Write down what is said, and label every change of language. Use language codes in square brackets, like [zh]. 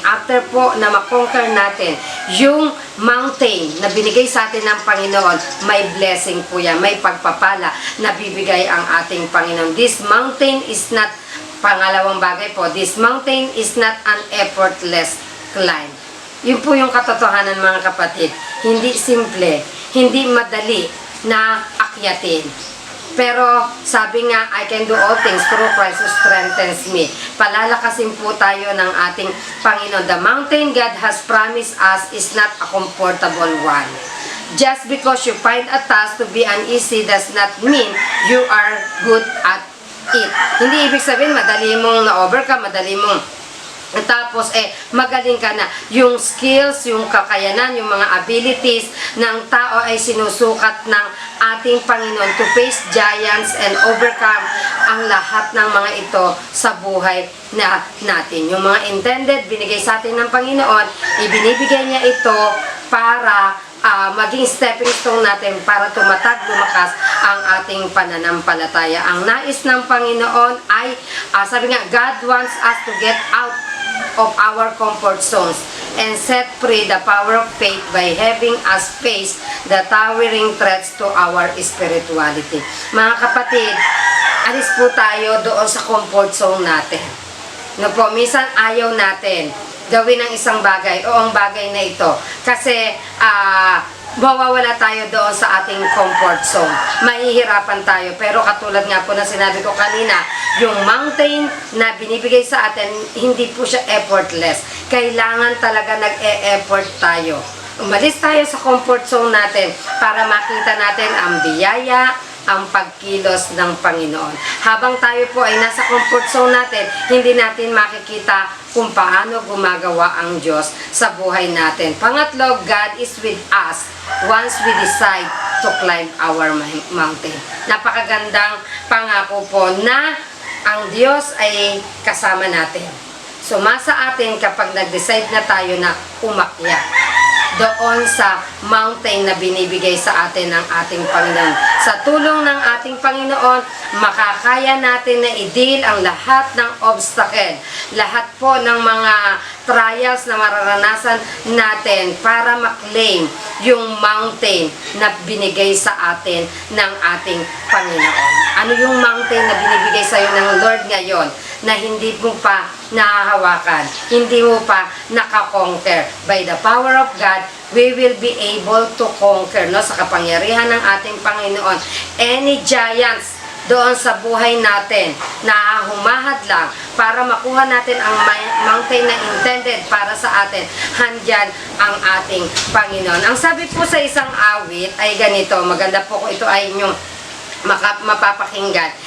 [tl] After po na makonquer natin yung mountain na binigay sa atin ng Panginoon, may blessing po yan, may pagpapala na bibigay ang ating Panginoon. [en] This mountain is not, [tl] pangalawang bagay po, [en] this mountain is not an effortless climb. [tl] Yun po yung katotohanan, mga kapatid. Hindi simple, hindi madali na akyatin. Pero sabi nga, [en] I can do all things through Christ who strengthens me. [tl] Palalakasin po tayo ng ating Panginoon. [en] The mountain God has promised us is not a comfortable one. Just because you find a task to be uneasy does not mean you are good at it. [tl] Hindi ibig sabihin madali mong na-overcome, madali mong tapos magaling ka na. Yung skills, yung kakayanan, yung mga abilities ng tao ay sinusukat ng ating Panginoon [en] to face giants and overcome [tl] ang lahat ng mga ito sa buhay natin. Yung mga intended, binigay sa atin ng Panginoon, ibinibigay niya ito para maging stepping stone natin para tumatag, lumakas ang ating pananampalataya. Ang nais ng Panginoon ay, sabi nga, [en] God wants us to get out of our comfort zones and set free the power of faith by having us face the towering threats to our spirituality. [tl] Mga kapatid, alis po tayo doon sa comfort zone natin. No po, minsan ayaw natin gawin ang isang bagay o ang bagay na ito kasi mawawala tayo doon sa ating comfort zone. Mahihirapan tayo. Pero katulad nga po na sinabi ko kanina, yung mountain na binibigay sa atin, hindi po siya effortless. Kailangan talaga nag-e-effort tayo. Umalis tayo sa comfort zone natin para makita natin ang biyaya, ang pagkilos ng Panginoon. Habang tayo po ay nasa comfort zone natin, hindi natin makikita kung paano gumagawa ang Diyos sa buhay natin. [en] Pangatlo, God is with us once we decide to climb our mountain. [tl] Napakagandang pangako po na ang Diyos ay kasama natin. Sumasa atin kapag nag-decide na tayo na umakyat. doon sa mountain na binibigay sa atin ng ating Panginoon. Sa tulong ng ating Panginoon, makakaya natin na i-deal ang lahat ng obstacle, lahat po ng mga trials na mararanasan natin para maklaim yung mountain na binigay sa atin ng ating Panginoon. Ano yung mountain na binibigay sa iyo ng Lord ngayon na hindi mo pa nahahawakan, hindi mo pa nakakonquer? [en] By the power of God, we will be able to conquer, no? [tl] Sa kapangyarihan ng ating Panginoon, [en] any giants [tl] doon sa buhay natin na humahad lang para makuha natin ang mountain na intended para sa atin, handyan ang ating Panginoon. Ang sabi po sa isang awit ay ganito, maganda po kung ito ay inyong mapapakinggan.